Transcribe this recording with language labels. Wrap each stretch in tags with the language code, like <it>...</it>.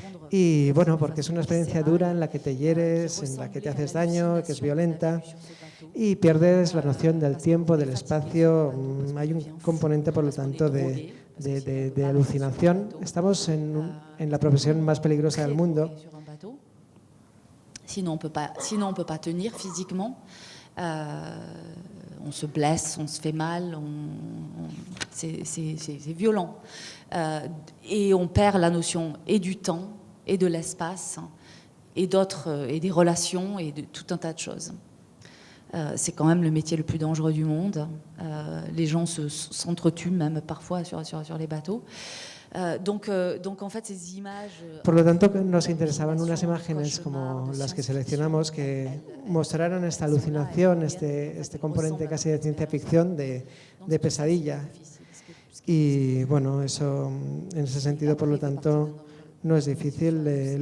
<es>Y bueno, porque es una experiencia dura en la que te hieres, en la que te haces daño, que es violenta y pierdes la noción del tiempo, del espacio. Hay un componente, por lo tanto, de alucinación. Estamos en la profesión más peligrosa del mundo.</es> <fr>Sinon, on peut pas tenir physiquement. On se blesse, on se fait mal, c'est violent. Et on perd la notion et du temps, et de l'espace, et des relations, et de tout un tas de choses. C'est quand même le métier le plus dangereux du monde. Les gens s'entretuent même parfois sur les bateaux. Donc en fait, ces images.</fr> <es>Por lo tanto, nos interesaban unas imágenes como las que seleccionamos que mostraran esta alucinación, este componente casi de ciencia ficción, de pesadilla. Y bueno, eso en ese sentido, por lo tanto, no es difícil.</es>